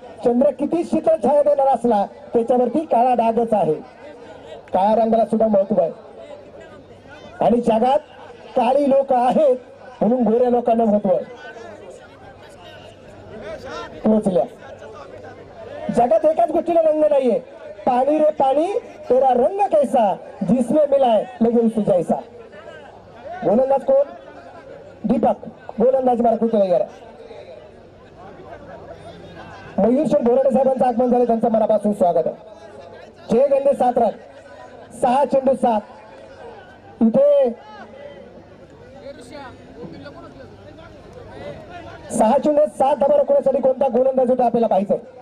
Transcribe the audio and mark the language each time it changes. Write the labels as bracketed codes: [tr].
[mr] चंद्र किती शीतल छाया देणार असला त्याच्यावरती काळा डागच आहे. काळ्या रंगाला सुद्धा महत्व आहे. आणि जगात काळी लोक आहेत म्हणून गोऱ्या लोकांना महत्व आहे. पोचल्या जगात एकाच गोष्टीला रंग नाहीये. [hi] पाणी रे पाणी तेरा रंग कैसा जिसमें मिलाय लगे उस जैसा. [mr] गोलंदाज कोण? दीपक. गोलंदाज मार्कुटे वगैरे मयूर शेठ बोराडे साहेबांचं आगमन झालं, त्यांचं मनापासून स्वागत आहे. 6 गंडे 7 रन, 6 चेंडू 7. इथे 6 चेंडू 7 धावा रोखण्यासाठी कोणता गोलंदाज होता आपल्याला पाहिजे.